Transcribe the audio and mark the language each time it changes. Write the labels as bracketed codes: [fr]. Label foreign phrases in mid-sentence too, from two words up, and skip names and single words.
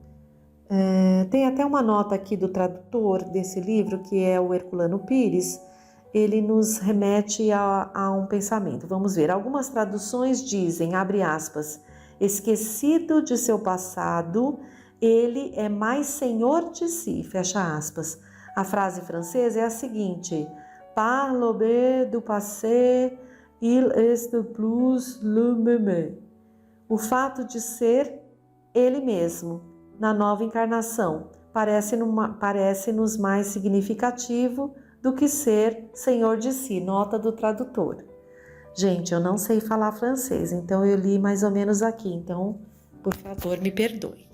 [pt] Tem até uma nota aqui do tradutor desse livro, que é o Herculano Pires. Ele nos remete a um pensamento. Vamos ver, algumas traduções dizem, abre aspas, esquecido de seu passado, ele é mais senhor de si, fecha aspas. A frase francesa é a seguinte, [fr] parle du passé, il est plus le même. [pt] O fato de ser ele mesmo, na nova encarnação, parece-nos mais significativo do que ser senhor de si, nota do tradutor. Gente, eu não sei falar francês, então eu li mais ou menos aqui, então, por favor, me perdoe.